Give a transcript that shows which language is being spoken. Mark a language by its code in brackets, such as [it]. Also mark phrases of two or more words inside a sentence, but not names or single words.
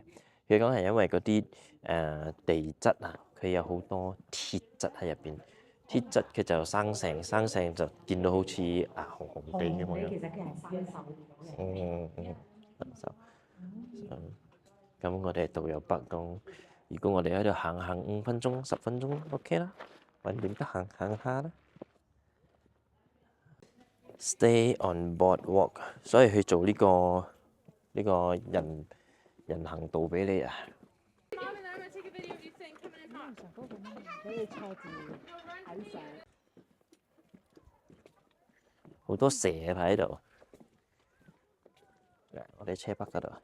[yue] 佢講係因為嗰啲地質啊，佢有好多鐵質喺入邊，鐵質佢就生成就見到好似紅紅地咁樣。其實佢係生鏽。生鏽。咁我哋導遊北講，如果我哋喺度行5分鐘、10分鐘 OK 啦，揾點得行下啦。 [en] Stay on boardwalk， [yue] 所以去做呢個人行道俾你啊！好多蛇喺度，我哋車北嗰度。